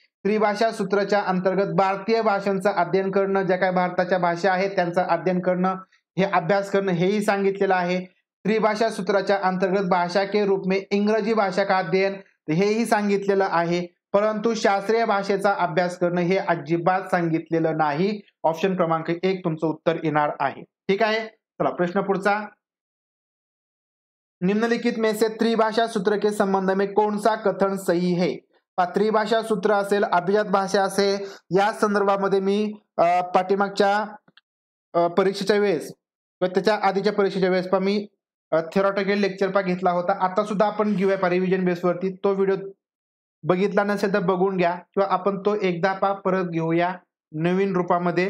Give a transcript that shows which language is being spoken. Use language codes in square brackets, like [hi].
[mr] त्रिभाषा सूत्राच्या अंतर्गत भारतीय भाषांचं अध्ययन करणं, ज्या काही भारताच्या भाषा आहेत त्यांचं अध्ययन करणं, हे अभ्यास करणं हेही सांगितलेलं आहे. त्रिभाषा सूत्राच्या अंतर्गत [hi] भाषा के रूप में इंग्रजी भाषा का अध्ययन [mr] हेही सांगितलेलं आहे. परंतु शास्त्रीय भाषेचा अभ्यास करणं हे अजिबात सांगितलेलं नाही. ऑप्शन क्रमांक 1 तुमचं उत्तर येणार आहे. ठीक आहे. चला प्रश्न पुढचा. [hi] निम्नलिखित में से त्रिभाषा सूत्र के संबंध में कौन सा कथन सही है? [mr] त्रिभाषा सूत्र असेल, अभिजात भाषा असेल, या संदर्भामध्ये मी पाठीमागच्या परीक्षेच्या वेळेस किंवा त्याच्या आधीच्या परीक्षेच्या वेळेस मी थेरॉटिकल लेक्चर घेतला होता. आता सुद्धा आपण घेऊया रिव्हिजन बेसवरती. तो व्हिडिओ बघितला नसेल तर बघून घ्या किंवा आपण तो एकदा परत घेऊया नवीन रूपामध्ये.